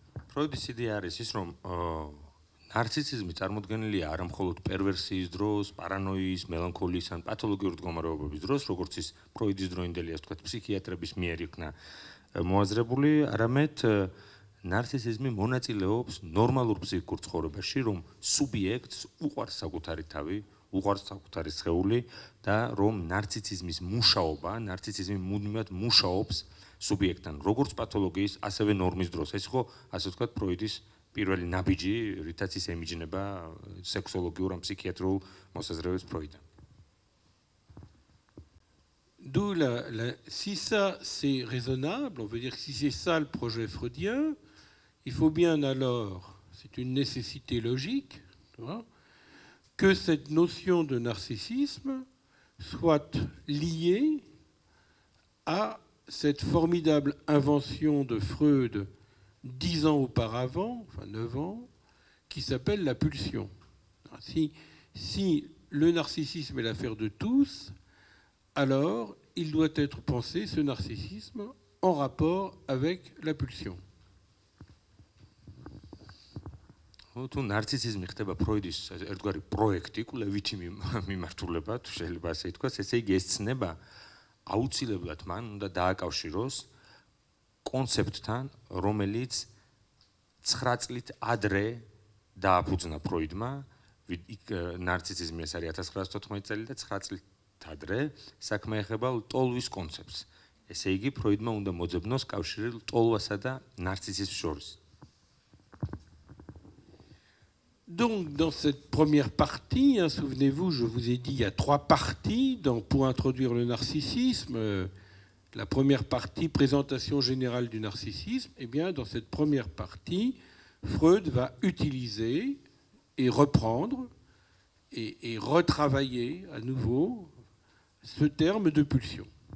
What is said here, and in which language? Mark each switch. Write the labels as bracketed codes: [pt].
[ka] ფროიდის იდეა არის ის, რომ ნარცისიზმი წარმოდგენილია არა მხოლოდ პერვერსიის დროს, პარანოიის, მელანქოლიის ან პათოლოგიური მდგომარეობების დროს, როგორც ის ფროიდის დროინდელი, ასე ვთქვათ, ფსიქიატრების მიერ იქნა მოაზრებული, არამედ ნარცისიზმი მონაწილეობს ნორმალურ ფსიქიკურ ცხოვრებაში, რომ სუბიექტს უყვარს საკუთარი თავი, უყვარს საკუთარი სხეული და რომ ნარცისიზმის მუშაობა, ნარცისიზმი მუდმივად მუშაობს სუბიექტთან, როგორც პათოლოგიის, ასევე ნორმის დროს. ეს იყო, ასე ვთქვათ, ფროიდის პირველი ნაბიჯი, რითაც ის ემიჯნება სექსოლოგიურ ან ფსიქიატრიულ მოსაზრებებს ფროიდთან. [fr] D'où si ça c'est raisonnable, on veut dire que si c'est ça le projet freudien, il faut bien alors, c'est une nécessité logique, tu vois, que cette notion de narcissisme soit liée à cette formidable invention de Freud 10 ans auparavant, enfin 9 ans, qui s'appelle la pulsion. Si le narcissisme est l'affaire de tous, alors il doit être pensé, ce narcissisme, en rapport avec la pulsion. [ka] თუ ნარცისიზმი ხდება ფროიდის ერთგვარი პროექტი, კვლევითი მიმართულება, თუ შეიძლება ასე ითქვას, ესე იგი ეს ცნება აუცილებლად მან უნდა დააკავშიროს კონცეპტთან, რომელიც 9 წლით ადრე დააფუძნა ფროიდმა, ნარცისიზმი ეს არის 1914 წელი და 9 წლით ადრე საქმე ეხება ლტოლვის კონცეპტს. ესე იგი, ფროიდმა უნდა მოძებნოს კავშირი ლტოლვასა და ნარცისიზმს შორის. [fr] Donc, dans cette première partie, hein, souvenez-vous, je vous ai dit, il y a 3 parties pour introduire le narcissisme. La première partie, présentation générale du narcissisme. Eh bien, dans cette première partie, Freud va utiliser et reprendre et retravailler à nouveau ce terme de pulsion.